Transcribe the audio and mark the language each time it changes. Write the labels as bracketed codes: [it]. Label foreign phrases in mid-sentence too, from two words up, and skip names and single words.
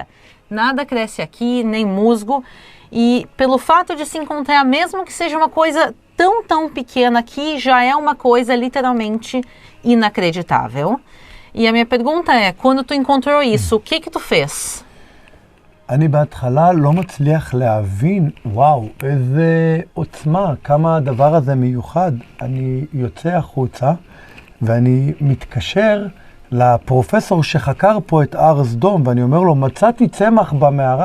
[pt] Nada cresce aqui, nem musgo. E pelo fato de se encontrar, mesmo que seja uma coisa tão pequena aqui, já é uma coisa literalmente inacreditável. E a minha pergunta é, quando tu encontrou isso, o que tu fez? [he] אני בהתחלה לא מצליח להבין, וואו, איזה עוצמה, כמה הדבר הזה מיוחד. אני יוצא החוצה ואני מתקשר לפרופסור שחקר פה את הר סדום, ואני אומר לו, מצאתי צמח במערה.